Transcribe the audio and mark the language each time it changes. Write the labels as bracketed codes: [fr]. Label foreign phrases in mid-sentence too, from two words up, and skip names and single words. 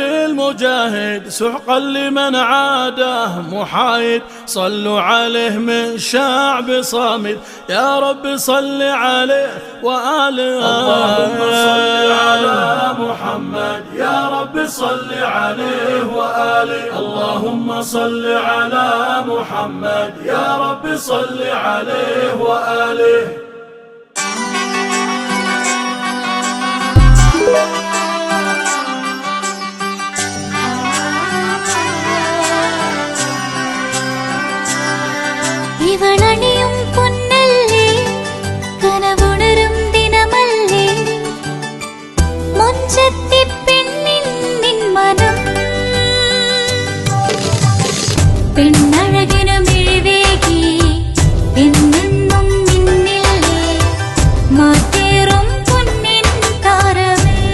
[ar] المجاهد سحقا لمن عاده محايد صلوا عليه من شعب صامد يا رب صل عليه وآله اللهم صل على محمد يا رب صل عليه وآله اللهم صل على محمد يا رب صل عليه وآله [ml] ഇവളണിയും പൊന്നല്ലേ കനവുണരും ദിനമല്ലേ മുഞ്ചത്തി പെണ്ണിൻ നിൻ മനം പെണ്ണഴകിനു മിഴിവേകി എന്നെന്നും നിന്നില്ലേ മാറ്റേറും പൊന്നിൻ താരമേ